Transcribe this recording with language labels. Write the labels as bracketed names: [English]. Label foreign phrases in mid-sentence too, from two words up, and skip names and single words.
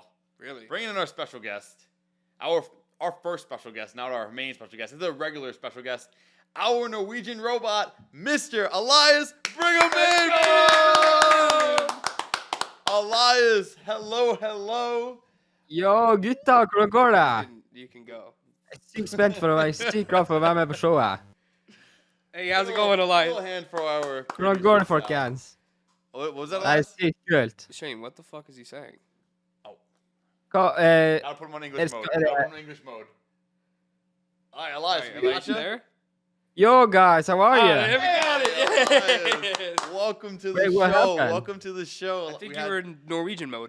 [English] Really? Bringing in our special guest. Our first special guest, not our main special guest. This is a regular special guest. Our Norwegian robot, Mr. Elias. Bring him in! Elias, hello. [Norwegian] Ja, gutta, hvordan går det? [English] You can go. [Norwegian] Jeg er sykt spent for å være sykt glad for å være med på showet. [English] Hey, how's it going, Elias? Little hand for our. [Norwegian] Hvordan går det, folkens? [English] What was that? [Norwegian] Det er [English] Elias? [Norwegian] sykt kult. [English] Shane, what the fuck is he saying? [Norwegian] Hva, [English] Gotta put him on English mode. It's- Gotta put him on English mode. All right, Elias, Alright, we Elias, got you you. there? Yo, guys, how are you? there we got it. Elias, welcome to the Wait, what show. happened? Welcome to the show. I think you were in Norwegian mode.